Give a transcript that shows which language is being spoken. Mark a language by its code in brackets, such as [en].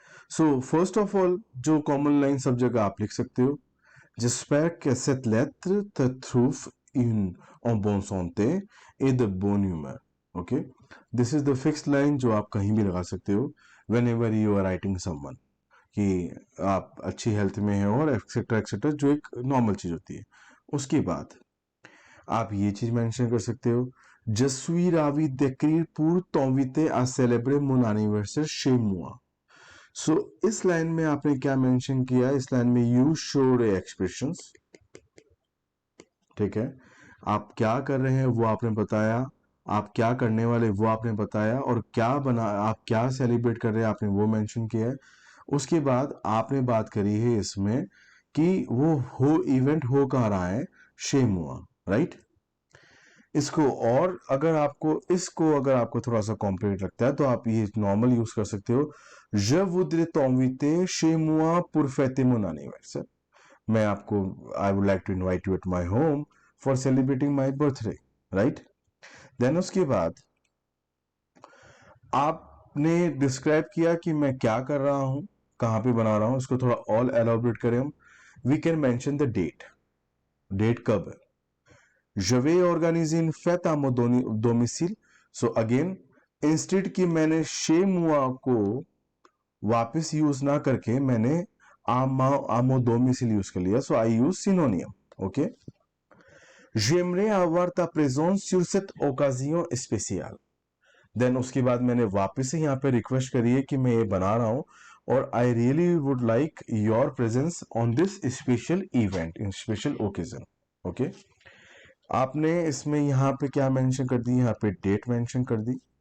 [hi] So first of all जो common line सब जगह आप लिख सकते हो, [fr] j'espère que cette lettre te trouve en bonne santé et de bonne humeur. [hi] Okay [en] this is the fixed line [hi] जो आप कहीं भी लगा सकते हो [en] whenever you are writing someone, [hi] कि आप अच्छी हेल्थ में हैं और एक्सेट्रा एक्सेट्रा, जो एक नॉर्मल चीज होती है। उसके बाद आप ये चीज मेंशन कर सकते हो, [fr] Je suis ravi d'écrire pour t'inviter à célébrer mon anniversaire chez moi. [hi] सो इस लाइन में आपने क्या मेंशन किया, इस लाइन में [en] you showed expressions, [hi] ठीक है। आप क्या कर रहे हैं वो आपने बताया, आप क्या करने वाले वो आपने बताया, और क्या बना आप क्या सेलिब्रेट कर रहे हैं आपने वो मेंशन किया है। उसके बाद आपने बात करी है इसमें कि वो हो इवेंट हो कहाँ रहा है, शेमुआ, राइट। इसको और अगर आपको थोड़ा सा कॉम्प्लिकेट लगता है तो आप ये नॉर्मल यूज कर सकते हो, [fr] Je voudrais t'inviter chez moi pour fêter mon anniversaire. [hi] मैं आपको [en] I would like to invite you at my home for celebrating my birthday, right. [hi] Then उसके बाद आपने डिस्क्राइब किया कि मैं क्या कर रहा हूं, कहां पे बना रहा हूं, इसको थोड़ा और एलोबरेट करें हम। [en] we can mention the date, [hi] date कब है। [fr] Je vais organiser une fête à mon domicile. [hi] So again instead की मैंने शे मुआ को वापस यूज ना करके मैंने आमो डोमिसिल यूज कर लिया, [en] So I use synonym. [fr] ओके J'aimerais avoir ta présence sur cette occasion spéciale. [hi] Then उसके बाद मैंने वापस से यहाँ पे रिक्वेस्ट करी है कि मैं ये बना रहा हूं और [en] I really would like your presence on this special event in special occasion. [hi] Okay आपने इसमें यहाँ पे क्या मेंशन कर दी, यहाँ पे डेट मेंशन कर दी।